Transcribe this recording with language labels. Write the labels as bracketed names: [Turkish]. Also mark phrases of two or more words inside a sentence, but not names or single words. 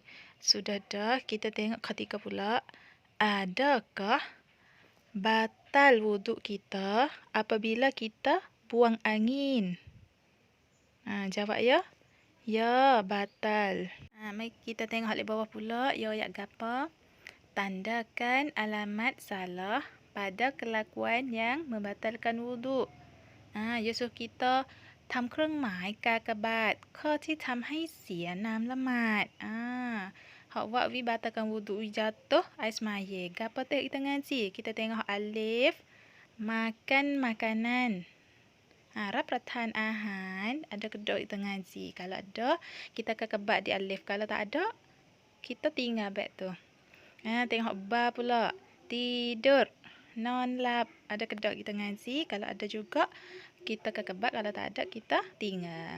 [Malay] Sudah dah, kita tengok ketiga pula. Adakah batal wuduk kita apabila kita buang angin? Jawab ya. Ya, batal. Mari kita tengok hal di bawah pula. Ya, ayat gapa? Tandakan alamat salah pada kelakuan yang membatalkan wuduk. Ya suruh kita [Thai] ทำเครื่องหมายกากบาทข้อที่ทำให้เสียน้ำละหมาด. [Malay] Hak buat wi batalkan wuduk wi jatuh air semaya. Gapa tu kita ngaji? Kita tengok alif, makan makanan. [Thai] รับประทานอาหาร [Malay] ada kedok kita ngaji. Kalau ada, kita kekebat di alif. Kalau tak ada, kita tinggal back tu. Tengok ba pula. Tidur, non lap. Ada kedok kita ngaji. Kalau ada juga, kita kekebat. Kalau tak ada, kita tinggal.